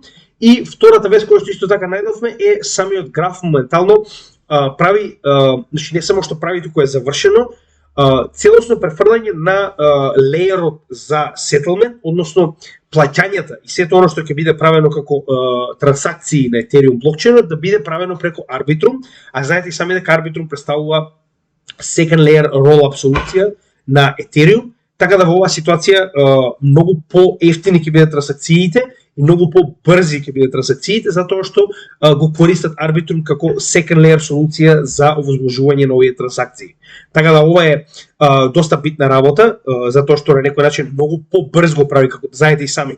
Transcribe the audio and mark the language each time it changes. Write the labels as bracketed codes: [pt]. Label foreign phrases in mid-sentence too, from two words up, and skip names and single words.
[mk] И втората вест која што исто така најдовме е самиот граф моментално прави, значи не само што прави, туку е завршено, целосно префрлање на леерот за settlement, односно плаќањата и сето оно што ќе биде правено како трансакции на Ethereum блокчейнот да биде правено преку Arbitrum, а знаете и сами дека Arbitrum представува [en] second layer roll-up [mk] солуција на Ethereum, така да во оваа ситуација многу по-ефтини ќе бидат трансакциите и многу по-брзи ќе бидат трансакциите, затоа што го користат Arbitrum како [en] second layer [mk] солуција за овозможување на овие трансакции. Така да ова е доста битна работа, затоа што на некој начин многу по-брз го прави, како знаете и сами.